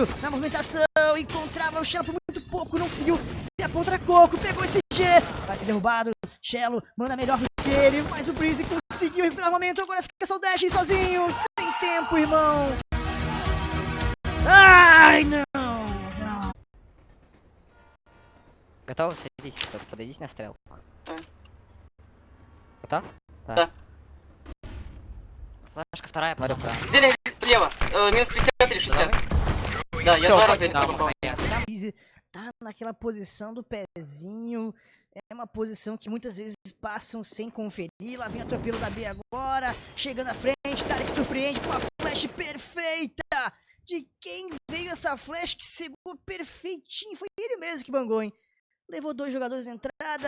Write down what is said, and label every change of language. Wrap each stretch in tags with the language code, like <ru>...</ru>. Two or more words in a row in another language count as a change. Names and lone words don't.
<pt>Na movimentação, encontrava o Shello por muito pouco. Não conseguiu ver a contra-coco. Pegou esse G. Vai ser derrubado. Shello manda melhor do que ele. Mas o Breeze conseguiu recuperar o momento. Agora fica só o Dash sozinho. Sem tempo, irmão. Ai, não.</pt> <ru>Готов? Садитесь, подойдите на стрелку. Готов? Да. Флешка вторая, смотрю право. Зелень влево, минус 50 или 60. Да, я 2 раза это попал.</ru> <pt>Tá naquela posição do pezinho, É uma posição que muitas vezes passam sem conferir. Lá vem o atropelo da B agora. Chegando à frente, Tarek surpreende com uma flash perfeita. De quem veio essa flash que segurou perfeitinho? Foi ele mesmo que bangou, hein? Levou 2 jogadores na entrada.</pt>